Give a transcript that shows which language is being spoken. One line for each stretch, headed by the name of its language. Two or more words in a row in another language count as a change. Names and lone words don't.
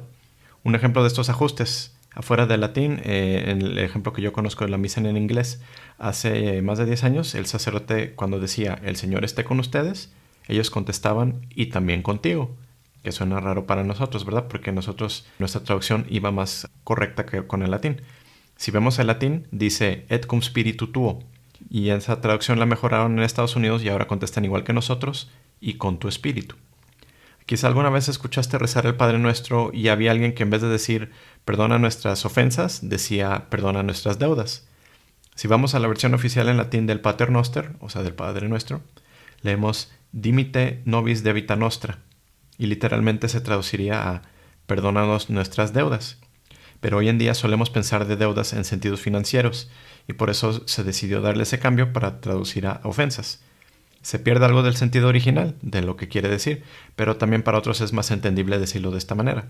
Spanish: Un ejemplo de estos ajustes afuera del latín, en el ejemplo que yo conozco de la misa en el inglés, hace más de 10 años, el sacerdote cuando decía, el Señor esté con ustedes, ellos contestaban, y también contigo, que suena raro para nosotros, ¿verdad? Porque nuestra traducción iba más correcta que con el latín. Si vemos el latín, dice,
Latin: et cum spiritu tuo,
Spanish: y esa traducción la mejoraron en Estados Unidos y ahora contestan igual que nosotros, y con tu espíritu. Quizá alguna vez escuchaste rezar el Padre Nuestro y había alguien que en vez de decir perdona nuestras ofensas, decía perdona nuestras deudas. Si vamos a la versión oficial en latín del Pater Noster, o sea del Padre Nuestro, leemos
Latin: dimite nobis debita nostra,
Spanish: y literalmente se traduciría a perdónanos nuestras deudas. Pero hoy en día solemos pensar de deudas en sentidos financieros, y por eso se decidió darle ese cambio para traducir a ofensas. Se pierde algo del sentido original, de lo que quiere decir, pero también para otros es más entendible decirlo de esta manera.